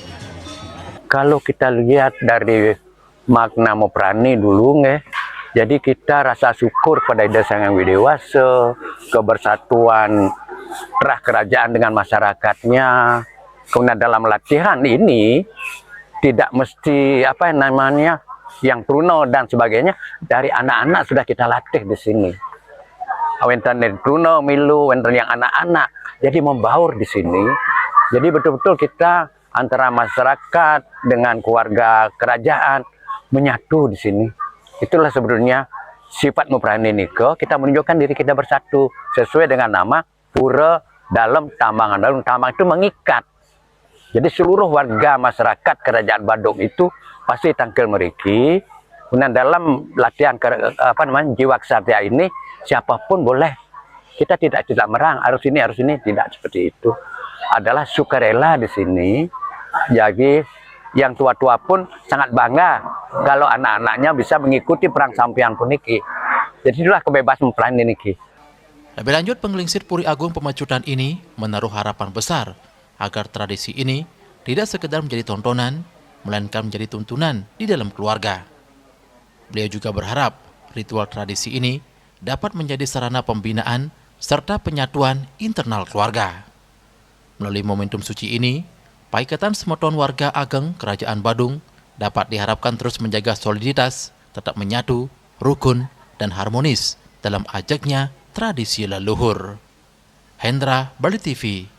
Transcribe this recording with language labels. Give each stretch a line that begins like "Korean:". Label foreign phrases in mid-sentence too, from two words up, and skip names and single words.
Indonesian: Kalau kita lihat dari makna meperani dulu, jadi kita rasa syukur pada desa yang dewasa, kebersatuan terah kerajaan dengan masyarakatnya. Kemudian dalam latihan ini tidak mesti yang Pruno dan sebagainya, dari anak-anak sudah kita latih di sini. Wenten dari Pruno, Milu, wenten yang anak-anak, jadi membaur di sini. Jadi betul-betul kita antara masyarakat dengan keluarga kerajaan menyatu di sini. Itulah sebetulnya sifat meperani niko, kita menunjukkan diri kita bersatu sesuai dengan nama Pura Dalam Tambangan. Dalam tambang itu mengikat. Jadi seluruh warga masyarakat Kerajaan Badung itu pasti tangkel meriki. Kemudian dalam latihan jiwa kesatria ini siapapun boleh. Kita tidak merang harus ini tidak seperti itu. Adalah sukarela di sini. Jadi yang tua-tua pun sangat bangga kalau anak-anaknya bisa mengikuti perang sampian puniki. Jadi itulah kebebasan peran niki. Lebih lanjut, penglingsir Puri Agung Pemecutan ini menaruh harapan besar agar tradisi ini tidak sekedar menjadi tontonan, melainkan menjadi tuntunan di dalam keluarga. Beliau juga berharap ritual tradisi ini dapat menjadi sarana pembinaan serta penyatuan internal keluarga. Melalui momentum suci ini, Paikatan Semeton Warga Ageng Kerajaan Badung dapat diharapkan terus menjaga soliditas, tetap menyatu, rukun, dan harmonis dalam ajaknya tradisi leluhur. Hendra, Bali TV.